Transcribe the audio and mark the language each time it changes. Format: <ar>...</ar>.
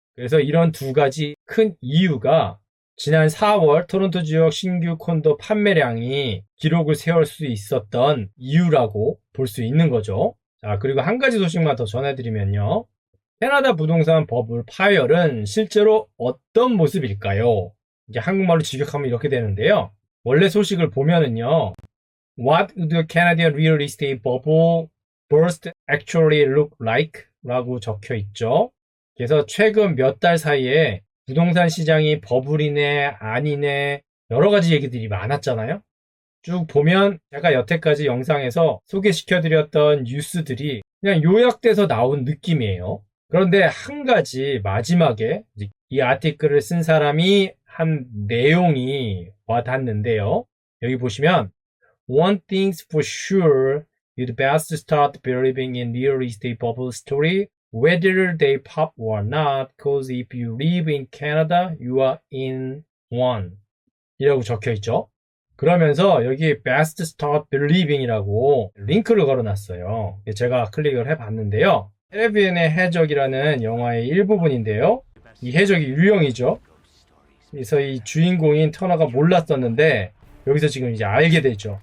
<ko>그래서 이런 두 가지 큰 이유가 지난 4월 토론토 지역 신규 콘도 판매량이 기록을 세울 수 있었던 이유라고 볼 수 있는 거죠. 자, 그리고 한 가지 소식만 더 전해드리면요. 캐나다 부동산 버블 파열은 실제로 어떤 모습일까요? 이게 한국말로 직역하면 이렇게 되는데요. 원래 소식을 보면은요.</ko> <en>What would the Canadian real estate bubble burst actually look like?</en> <ko>라고 적혀 있죠. 그래서 최근 몇 달 사이에 부동산 시장이 버블이네 아니네 여러 가지 얘기들이 많았잖아요. 쭉 보면 제가 여태까지 영상에서 소개시켜드렸던 뉴스들이 그냥 요약돼서 나온 느낌이에요. 그런데 한 가지 마지막에 이 아티클을 쓴 사람이 한 내용이 와닿는데요. 여기 보시면</ko> <en>One thing's for sure, you'd best start believing in real estate bubble story whether they pop or not, cause if you live in Canada, you are in one.</en> <ko>이라고 적혀 있죠. 그러면서 여기</ko> <en>best start believing</en> <ko>이라고 링크를 걸어놨어요. 제가 클릭을 해봤는데요. 캐리비안의 해적이라는 영화의 일부분인데요. 이 해적이 유령이죠. 그래서 이 주인공인 터너가 몰랐었는데 여기서 지금 이제 알게 되죠.</ko>